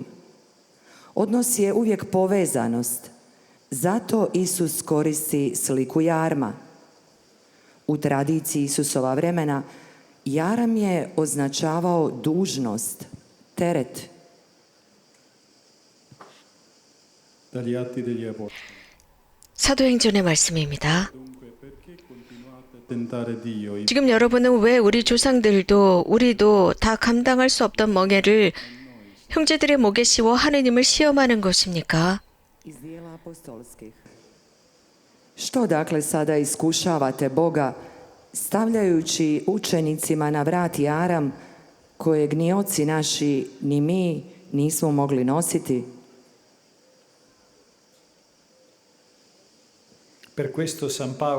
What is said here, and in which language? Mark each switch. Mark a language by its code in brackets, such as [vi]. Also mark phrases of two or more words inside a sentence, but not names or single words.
[hr] Odnos je uvijek povezanost. Zato Isus koristi sliku jarma. U tradiciji Isusova vremena jaram je označavao dužnost, teret. [it] Dagli Atti degli Apostoli. [ko] 사도행전의 말씀입니다. [it] Dunque, perché continuate a tentare Dio? [ko] 지금 여러분은 왜 우리 조상들도 우리도 다 감당할 수 없던 멍에를 형제들의 목에 씌워 하느님을 시험하는 것입니까? [hr] Iz dijela apostolskih. Što dakle sada iskušavate Boga stavljajući učenicima na vrat jaram kojeg ni oci naši ni mi nismo mogli nositi? [it] Per questo San Paolo